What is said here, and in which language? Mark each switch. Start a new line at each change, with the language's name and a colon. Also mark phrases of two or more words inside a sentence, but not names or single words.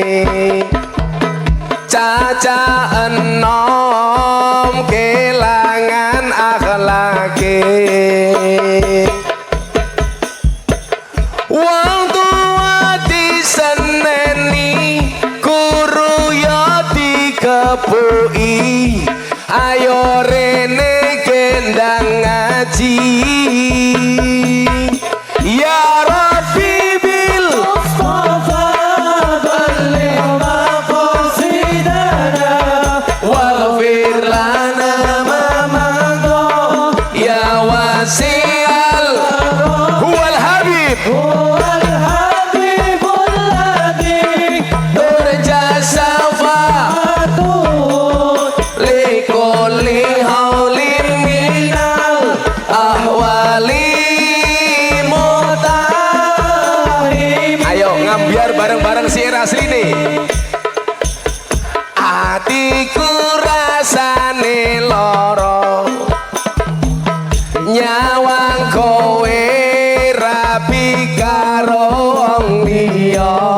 Javanese: caca enom kelangan akhlake wong tua diseneni guru ya dikepuki ayo rene gendang ngaji
Arabic: يا رب بالمصطفى بلغ مقاصدنا واغفر لنا ما مضى يا واسع هو الحبيب الذي ترجى شفاعته لكل هول من الأهوال.
Javanese: Ayo ngambiar bareng-bareng si asli nih. Atiku rasane lara, nyawang kowe rapi karo wong liya.